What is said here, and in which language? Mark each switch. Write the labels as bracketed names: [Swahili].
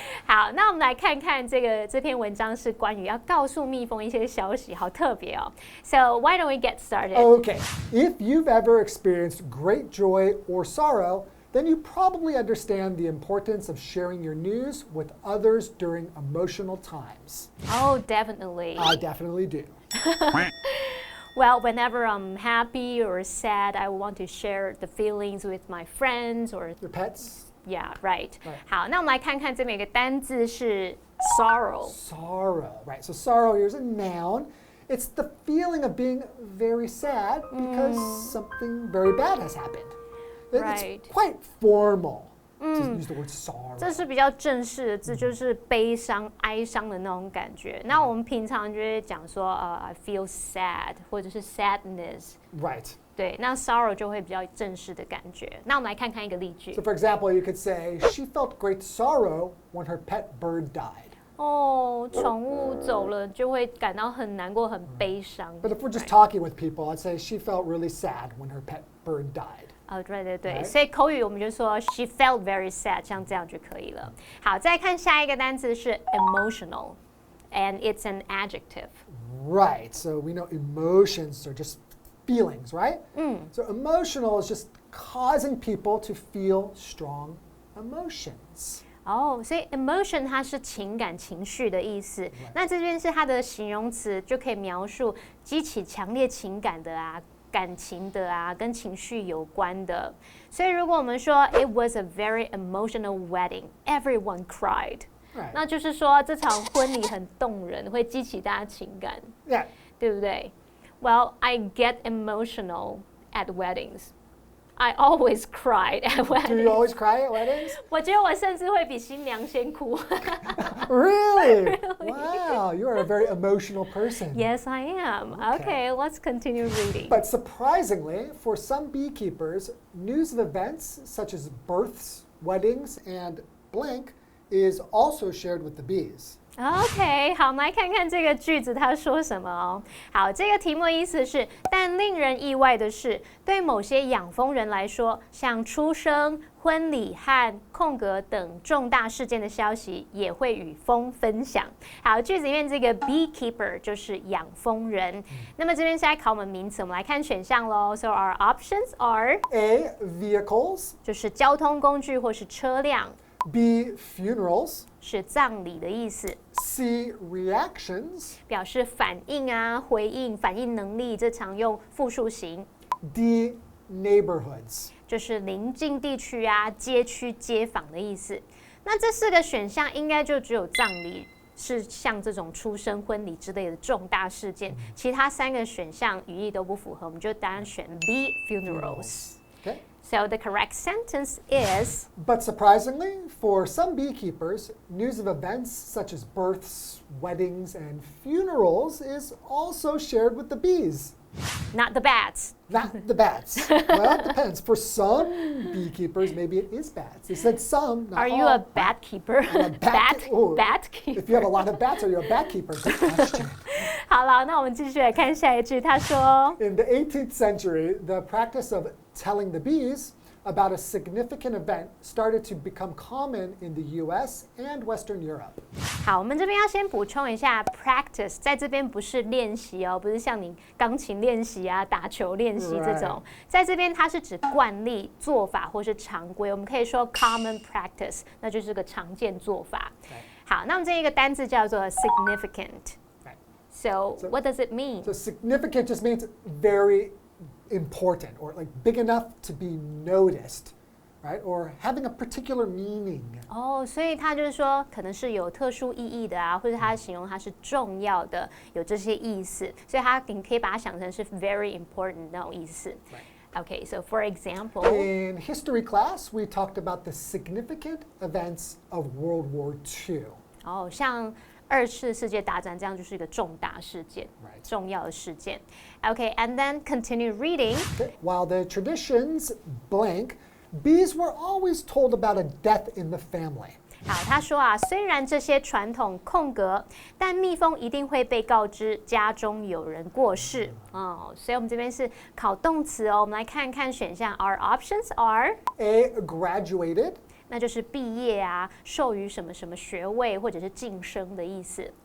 [Chinese] 好，那我们来看看这篇文章是关于要告诉蜜蜂一些消息，好特别哦。 [English] So why don't we get started? Okay, if you've ever experienced great joy or sorrow, then you probably understand the importance of sharing your news with others during emotional times. Oh, definitely. I definitely do. Well, whenever I'm happy or sad, I want to share the feelings with my friends or Your pets? Yeah, right. [Chinese] 好，那我们来看看这边有个单字是 sorrow. [English] Sorrow, right. So sorrow, here's a noun. It's the feeling of being very sad because something very bad has happened. Right. It's quite formal to use the word sorrow. [Chinese] 这是比较正式的字，就是悲伤、哀伤的那种感觉。那我们平常就会讲说 [English] I feel sad [Chinese] 或者是 sadness. [English] Right. [Chinese] 对，那 sorrow 就会比较正式的感觉。那我们来看看一个例句。 [English] So for example, you could say, she felt great sorrow when her pet bird died. [Chinese] 哦，宠物走了就会感到很难过、很悲伤。 [English] But if we're just talking with people, I'd say she felt really sad when her pet bird died. [Chinese] 哦，对，所以口语我们就说 [English] she felt very sad， [Chinese] 像这样就可以了。好，再看下一个单词是 emotional， [English] and it's an adjective. Right. So we know emotions are just feelings, right? So emotional is just causing people to feel strong emotions. [Chinese] 哦，所以 emotion 它是情感、情绪的意思。那这边是它的形容词，就可以描述激起强烈情感的啊。感情的啊，跟情绪有关的，所以如果我们说 [English] It was a very emotional wedding, everyone cried， [Chinese] 那就是说这场婚礼很动人，会激起大家情感，对不对 ？ [English] Well, I get emotional at weddings. I always cried at weddings. Do you always cry at weddings? [Chinese] 我觉得我甚至会比新娘先哭。 [English] Really? Wow, you are a very emotional person. Yes, I am. Okay, let's continue reading. But surprisingly, for some beekeepers, news of events such as births, weddings, and blank is also shared with the bees. [Chinese] OK， 好，我们来看看这个句子它说什么哦。好，这个题目的意思是，但令人意外的是，对某些养蜂人来说，像出生、婚礼和空格等重大事件的消息，也会与蜂分享。好，句子里面这个 beekeeper 就是养蜂人。那么这边是在考我们名词，我们来看选项喽。 [English] So our options are A. Vehicles. [Chinese] 就是交通工具或是车辆。 [English] B. Funerals. [Chinese] 是葬礼的意思。 [English] C. Reactions. [Chinese] 表示反应啊、回应、反应能力，这常用复数型。 [English] D. Neighborhoods. [Chinese] 就是邻近地区啊、街区、街坊的意思。那这四个选项应该就只有葬礼是像这种出生、婚礼之类的重大事件，其他三个选项语义都不符合，我们就当然选 B. [English] Funerals. Okay. So the correct sentence is. But surprisingly, for some beekeepers, news of events such as births, weddings, and funerals is also shared with the bees. Not the bats. Not the bats. Well, it depends. For some beekeepers, maybe it is bats. They said some, not Are you all. a bat keeper? Bat keeper. If you have a lot of bats, are you a bat keeper? Good question. [Chinese] 好了，那我们继续来看下一句。他说 [English] In the 18th century, the practice of telling the bees about a significant event started to become common in the US and Western Europe. [Chinese] 好，我们这边要先补充一下 practice， 在这边不是练习哦，不是像你钢琴练习啊、打球练习这种，在这边它是指惯例、做法或是常规，我们可以说 common practice， 那就是个常见做法。好，那我们这一个单字叫做 significant。 [English] So what does it mean? So significant just means very important or like big enough to be noticed, right? Or having a particular meaning. [Chinese] 哦，所以它就是说，可能是有特殊意义的啊，或者它形容它是重要的，有这些意思，所以你可以把它想成是 very important 那种意思。 [English] Okay, so for example, in history class, we talked about the significant events of World War II. [Chinese] 哦，像二次世界大战这样就是一个重大事件，重要的事件。 [English] Okay, and then continue reading. Okay. While the traditions blank, bees were always told about a death in the family. [Chinese] 好，他说啊，虽然这些传统空格，但蜜蜂一定会被告知家中有人过世。哦，所以我们这边是考动词哦。我们来看看选项 ， [English] Our options are A. Graduated. [Chinese] 那就是毕业啊，授予什么什么学位或者是晋升的意思。